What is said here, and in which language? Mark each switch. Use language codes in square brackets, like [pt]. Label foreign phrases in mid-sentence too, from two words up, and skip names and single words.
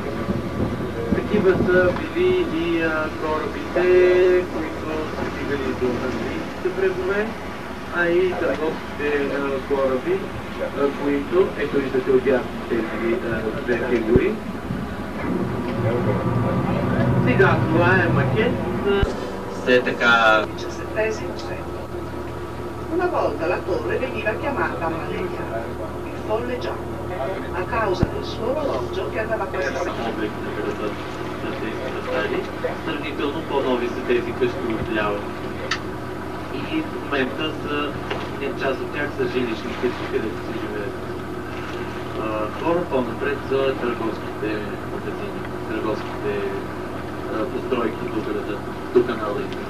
[bg] Такива са били и корабите, които са стигали до английските брегове, а и търговските кораби, които, ето виждате отдясно тези две фигури. Сега това è макет. Все така. [it] Una volta la torre veniva chiamata Malegna, il folle giallo, a causa del suo orologio che andava questa [bg] Сравнително по-нови са тези къщи отляво. И в момента част от тях са жилищни къщи, където се живеят хора, по-напред за търговските магазини, търговските постройки до града, до канала.